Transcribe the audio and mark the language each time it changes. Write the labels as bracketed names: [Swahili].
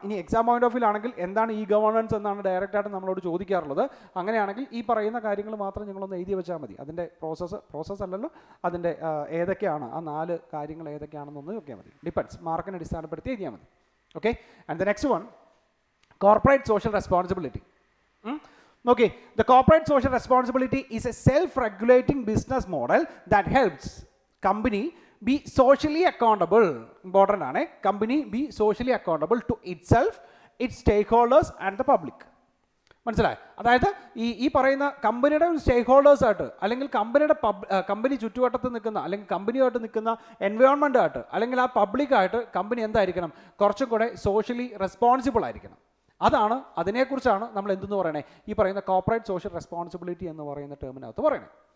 [Malayalam] ഇനി exam point of view ആണെങ്കിൽ എന്താണ് ഈ ഗവർണൻസ് എന്നാണ് ഡയറക്റ്റായിട്ട് നമ്മളോട് ചോദിക്കാറുള്ളത്. അങ്ങനെയാണെങ്കിൽ ഈ പറയുന്ന കാര്യങ്ങൾ മാത്രം നിങ്ങളൊന്ന് എഴുതി വെച്ചാൽ മതി. അതിൻ്റെ പ്രോസസ്സ് അല്ലല്ലോ, അതിൻ്റെ ഏതൊക്കെയാണ് ആ 4 കാര്യങ്ങൾ ഏതൊക്കെയാണെന്നൊന്ന് നോക്കിയാൽ മതി. ഡിപ്പെൻഡ്സ്, മാർക്കിനെ അടിസ്ഥാനപ്പെടുത്തി എഴുതിയാൽ മതി. Okay, [English] and the next one, [Malayalam] corporate social responsibility. [English] Okay, the corporate social responsibility is a self-regulating business model that helps company be socially accountable. [Malayalam] Important ആണ്. [English] Company be socially accountable to itself, its stakeholders and the public. [Malayalam] മനസ്സിലായി? അതായത് ഈ പറയുന്ന കമ്പനിയുടെ സ്റ്റേക്ക് holders ആയിട്ട് അല്ലെങ്കിൽ company ചുറ്റുവട്ടത്ത് നിൽക്കുന്ന അല്ലെങ്കിൽ കമ്പനിയായിട്ട് നിൽക്കുന്ന എൻവയോൺമെൻ്റ് ആയിട്ട് അല്ലെങ്കിൽ ആ പബ്ലിക്കായിട്ട് കമ്പനി എന്തായിരിക്കണം? കുറച്ചും കൂടെ സോഷ്യലി റെസ്പോൺസിബിൾ ആയിരിക്കണം. അതാണ്, അതിനെക്കുറിച്ചാണ് നമ്മൾ എന്തെന്ന് പറയണേ, ഈ പറയുന്ന കോർപ്പറേറ്റ് സോഷ്യൽ റെസ്പോൺസിബിലിറ്റി എന്ന് പറയുന്ന ടേമിനകത്ത് പറയണേ.